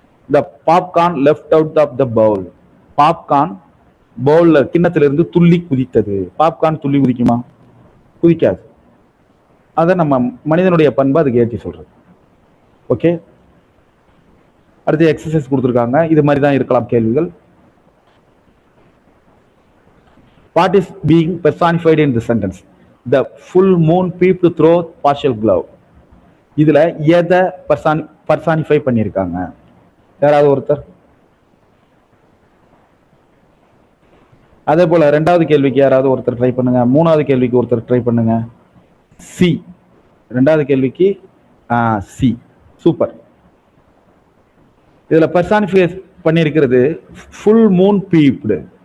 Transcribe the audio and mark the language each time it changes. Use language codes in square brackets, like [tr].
[en] The popcorn left out of the bowl. [ta] Popcorn பவுல்ல கிண்ணத்திலிருந்து துள்ளி குதித்தது. Popcorn துள்ளி குதிக்குமா? குதிக்காது. அதை நம்ம மனிதனுடைய பண்பு அதுக்கு ஏற்றி சொல்றது. ஓகே, அடுத்து எக்ஸசைஸ் கொடுத்துருக்காங்க. இது மாதிரி தான் இருக்கலாம் கேள்விகள். [en] What is being personified in the sentence? The full moon peeped through partial glove. [ta] இதுல எதை பர்சானிஃபை பண்ணியிருக்காங்க? யாராவது ஒருத்தர்? அதே போல ரெண்டாவது கேள்விக்கு யாராவது ஒருத்தர் ட்ரை பண்ணுங்க. மூணாவது கேள்விக்கு ஒருத்தர் ட்ரை பண்ணுங்க. சி. ரெண்டாவது கேள்விக்கு சி. சூப்பர். இதுல பர்சானிஃபை பண்ணியிருக்கிறது ஃபுல் மூன் பீப்டு.